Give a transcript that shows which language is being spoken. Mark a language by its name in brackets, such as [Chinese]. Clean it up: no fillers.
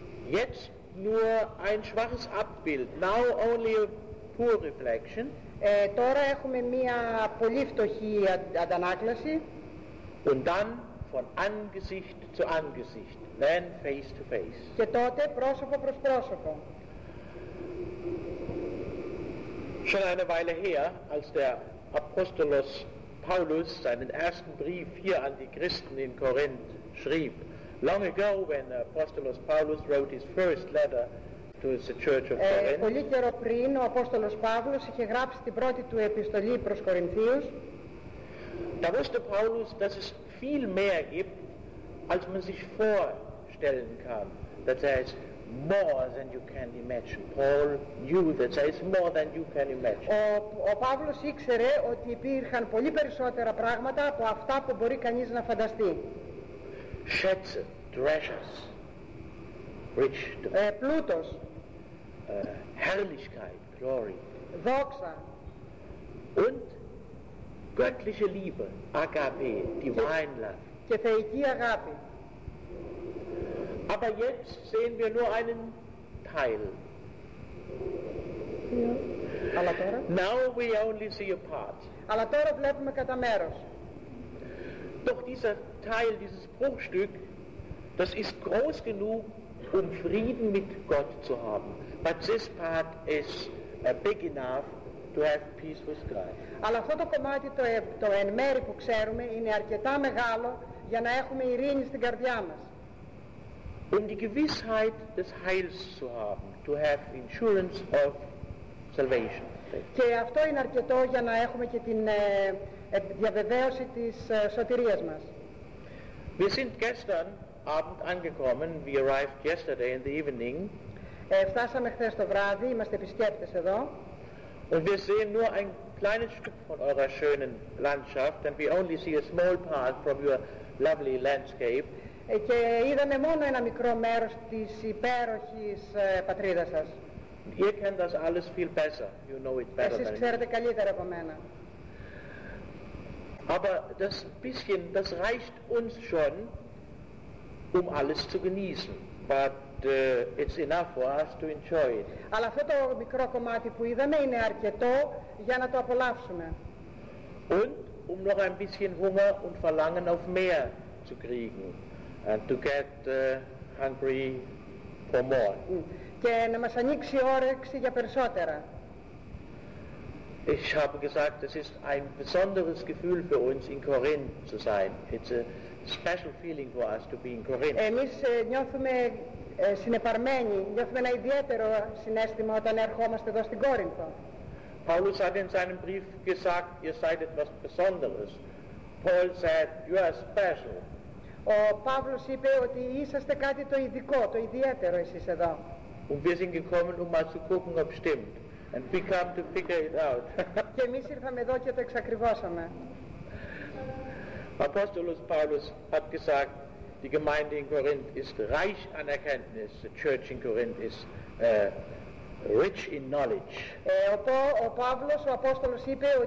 [German] Jetzt nur ein schwaches Abbild. [English] Now only a poor reflection. [Greek] Τώρα έχουμε μία πολύ φτωχή αντανάκλαση. [German] Und dann von Angesicht zu Angesicht, [English] then face to face. [Greek] Και τότε πρόσωπο προς πρόσωπο. [German] Schon eine Weile her, als der Apostolos Paulus seinen ersten Brief hier an die Christen in Korinth schrieb. [English] Long ago, when Apostolos Paulus wrote his first letter to the church of Corinth. [Greek] Πολύ καιρό πριν ο Απόστολος Παύλος είχε γράψει την πρώτη του επιστολή προς Κορινθίους. [German] Da wusste Paulus, dass es viel mehr gibt, als man sich vorstellen kann. [English] That there is more than you can imagine. Paul knew that there is more than you can imagine. [Greek] Ο Παύλος ήξερε ότι υπήρχαν πολύ περισσότερα πράγματα από αυτά που μπορεί κανείς να φανταστεί. [German] Schätze, [English] treasures. Rich. [Greek] Πλούτος. [German] Herrlichkeit, glory. [Greek] Δόξα. [German] Und göttliche Liebe, agape, [English] divine love. [Greek] Και θεϊκή αγάπη. [German] Aber jetzt sehen wir nur einen Teil. [Greek] Αλλά τώρα. [English] Now we only see a part. [Greek] Αλλά τώρα βλέπουμε κατά μέρος. [German] Doch dieser Teil, dieses Bruchstück, das ist groß genug, um Frieden mit Gott zu haben. [English] But this part is big enough to have peace with God. [Greek] Αλλά αυτό το κομμάτι, το εν μέρη που ξέρουμε, είναι αρκετά μεγάλο για να έχουμε ειρήνη στην καρδιά μας. [German] Um die Gewissheit des Heils zu haben, [English] to have insurance of salvation. [Greek] Και αυτό είναι αρκετό για να έχουμε και την διαβεβαίωση της σωτηρίας μας. [German] Wir sind gestern Abend angekommen. [English] We arrived yesterday in the evening. [Greek] Φτάσαμε χθες το βράδυ, είμαστε επισκέπτες εδώ. [German] Und wir sehen nur ein kleines Stück von eurer schönen Landschaft, [English] and we only see a small part from your lovely landscape. [Greek] Και είδαμε μόνο ένα μικρό μέρος της υπέροχης πατρίδας σας. [German] Ihr kennt das alles viel besser. [English] You know it better. [Greek] Εσείς ξέρετε καλύτερα από μένα. [German] Aber das bisschen, das reicht uns schon, um alles zu genießen. [English] But it's enough for us to enjoy it. [Greek] Αλλά αυτό το μικρό κομμάτι που είδαμε είναι αρκετό για να το απολαύσουμε. [German] Und um noch ein bisschen Hunger und Verlangen auf mehr zu kriegen. [English] And to get hungry for more. [Greek] Και να μας ανοίξει όρεξη για περισσότερα. [German] Ich habe gesagt, es ist ein besonderes Gefühl für uns, in Korinth zu sein. [English] It's a special feeling for us to be in Korinth. [Greek] Εμείς νιώθουμε συνεπαρμένοι, νιώθουμε ένα ιδιαίτερο συνέστημα όταν ερχόμαστε εδώ στην Κόρινθο. [German] Paulus hat in seinem Brief gesagt, ihr seid etwas Besonderes. [English] Paul said, you are special. [Greek] Ο Παύλος είπε ότι είσαστε κάτι το ειδικό, το ιδιαίτερο εσείς εδώ. [German] Und wir sind gekommen, um mal zu gucken, ob stimmt. [English] And we come to figure it out. [Greek] Και εμείς ήρθαμε εδώ και το εξακριβώσαμε. [German] Apostolos Paulus hat gesagt, die Gemeinde in Corinth ist reich an Erkenntnis. [English] The church in Corinth is rich in knowledge. [Greek] Ο Παύλος, ο Απόστολος, είπε ότι